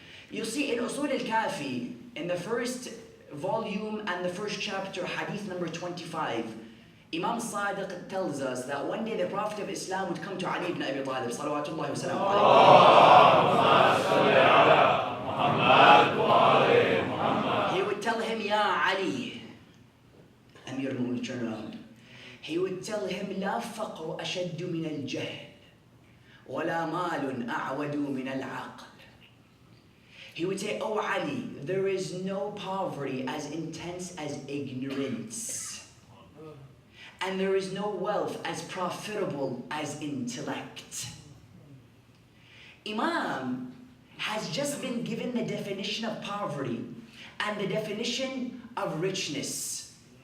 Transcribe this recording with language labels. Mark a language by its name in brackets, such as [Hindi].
[English] You'll see in Usul al-Kafi, in the first volume and the first chapter, hadith number 25, Imam Sadiq tells us that one day the Prophet of Islam would come to Ali ibn Abi Talib, salawatullahi wa salamu alayhi. He would tell him, Ya Ali, Amir al-Mu'min would turn around. He would tell him, [Arabic] لا فقر أشد من الجهل ولا مال أعود من العقل. [English] He would say, Oh Ali, there is no poverty as intense as ignorance. And there is no wealth as profitable as intellect. Imam has just been given the definition of poverty and the definition of richness.